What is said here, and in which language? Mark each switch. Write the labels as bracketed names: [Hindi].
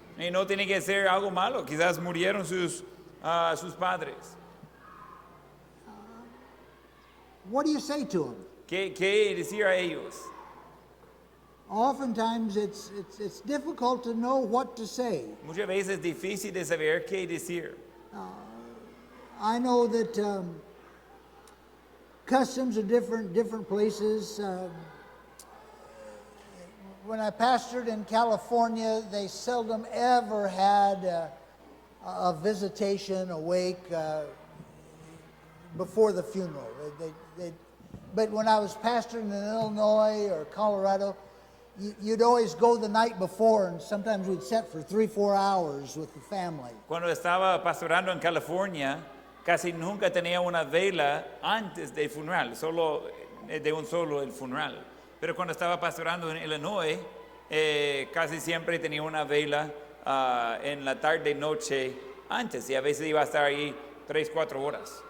[Spanish] Y no tiene que ser algo malo, quizás murieron sus padres. [English] What do you say to them? [Spanish] ¿Qué decir a ellos? [English] Oftentimes it's difficult to know what to say. [Spanish] Muchas veces es difícil de saber qué decir. [English] I know that customs are different places. When I pastored in California, they seldom ever had a visitation, a wake before the funeral. But when I was pastoring in Illinois or Colorado, you'd always go the night before, and sometimes we'd sit for 3-4 hours with the family. [Spanish] Cuando estaba pastorando en California, casi nunca tenía una vela antes del funeral, solo de un solo el funeral. Pero cuando estaba pastorando en Illinois, casi siempre tenía una vela en la tarde noche antes, y a veces iba a estar ahí 3-4 horas.